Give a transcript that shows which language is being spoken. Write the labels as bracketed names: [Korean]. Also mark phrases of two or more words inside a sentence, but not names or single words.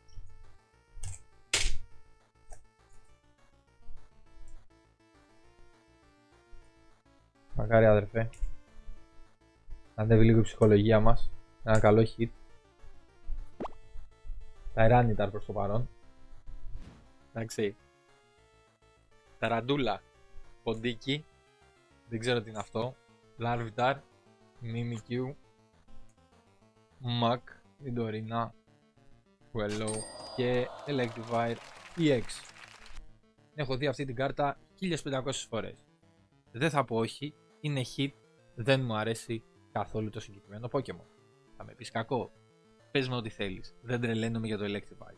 [Greek] Μακάρι αδερφέ να ανέβει λίγο η ψυχολογία μας. Ένα καλό hit. Tyranitar προς το παρόν. Εντάξει. Ταραντούλα. Ποντίκι. Δεν ξέρω τι είναι αυτό. Larvitar. Mimikyu. Mac. Nidorina. Quello. Και Electivire EX. Έχω δει αυτή την κάρτα 1500 φορές. Δεν θα πω όχι. Είναι hit. Δεν μου αρέσει καθόλου το συγκεκριμένο Pokemon. Θα με πεις κακό. Πες με ό,τι θέλεις. Δεν τρελαίνομαι για το Electivire.